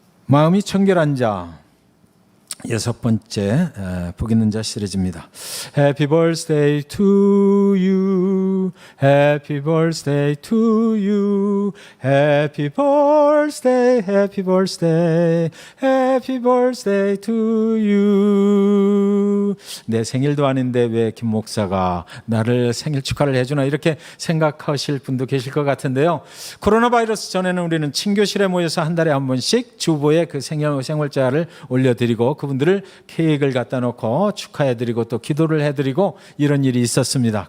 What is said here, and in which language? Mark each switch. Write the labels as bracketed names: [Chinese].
[Korean] 마음이 청결한 자, 6번째 복 있는 자 시리즈입니다. [English] Happy birthday to you, Happy birthday to you, Happy birthday, Happy birthday, Happy birthday to you. [Korean] 내 생일도 아닌데 왜 김 목사가 나를 생일 축하를 해주나 이렇게 생각하실 분도 계실 것 같은데요. 코로나 바이러스 전에는 우리는 친교실에 모여서 한 달에 한 번씩 주보에 그 생월자를 올려드리고 그분들을 케이크를 갖다 놓고 축하해드리고 또 기도를 해드리고 이런 일이 있었습니다.